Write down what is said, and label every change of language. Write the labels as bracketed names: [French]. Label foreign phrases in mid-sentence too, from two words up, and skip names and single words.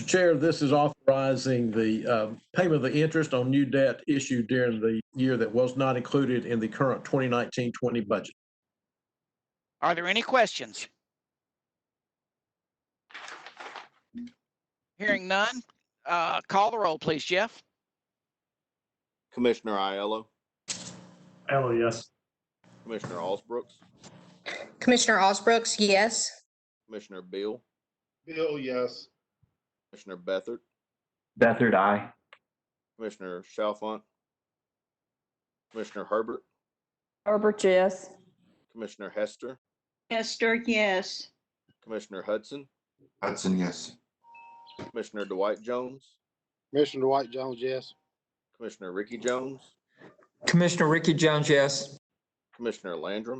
[English] Chair, this is authorizing the payment of the interest on new debt issued during the year that was not included in the current 2019-20 budget. Are there any questions? Hearing none, call the roll, please, Jeff. Commissioner Aiello, Ella, yes. Commissioner Allsbrooks, Commissioner Osbrooks, yes. Commissioner Beal, Bill, yes. Commissioner Beathard, Beathard, aye. Commissioner Chalfont, Commissioner Herbert, Herbert, yes. Commissioner Hester, Hester, yes. Commissioner Hudson, Hudson, yes. Commissioner Dwight Jones, Commissioner Dwight Jones, yes. Commissioner Ricky Jones, Commissioner Ricky Jones, yes. Commissioner Landrum,